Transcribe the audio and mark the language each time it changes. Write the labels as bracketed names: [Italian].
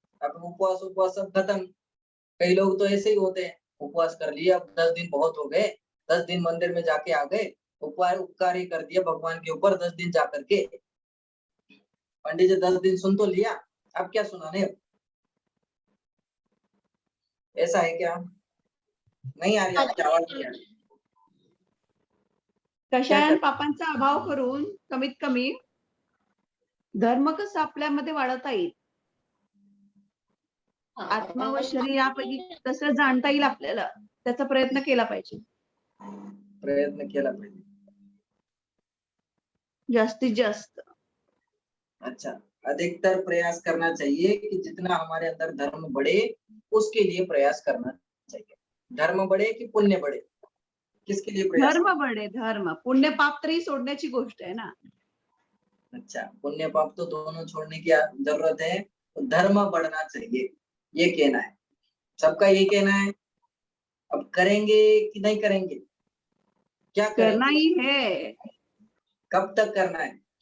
[Hindi] अब उपवास उपवास सब खत्म। कई लोग तो ऐसे ही होते हैं, उपवास कर लिया, अब 10 दिन बहुत हो गए, 10 दिन मंदिर में जाके आ गए, उपकार ही कर दिया भगवान के ऊपर 10 दिन जाकर के। पंडित जी 10 दिन सुन तो लिया, अब क्या सुनाने? ऐसा है क्या? नहीं आ रही आपकी आवाज, नहीं आ रही। [Marathi] कशायन पापांचा अभाव करून कमीत कमी धर्म कसं आपल्यामध्ये वाढवता येईल, आत्मा व शरीर यापैकी कसं जाणता येईल आपल्याला, त्याचा प्रयत्न केला पाहिजे, प्रयत्न केला पाहिजे जास्तीत जास्त। [Hindi] अच्छा, अधिकतर प्रयास करना चाहिए कि जितना हमारे अंदर धर्म बढ़े उसके लिए प्रयास करना चाहिए। धर्म बढ़े कि पुण्य बढ़े, किसके लिए प्रयास? धर्म बढ़े, धर्म। [Marathi] पुण्य पाप तरी सोडण्याची गोष्ट आहे ना। [Hindi] अच्छा, पुण्य पाप तो दोनों छोड़ने की जरूरत है, तो धर्म बढ़ना चाहिए, ये कहना है सबका, ये कहना है। अब करेंगे कि नहीं करेंगे? क्या करेंगे? करना ही है। कब तक करना है?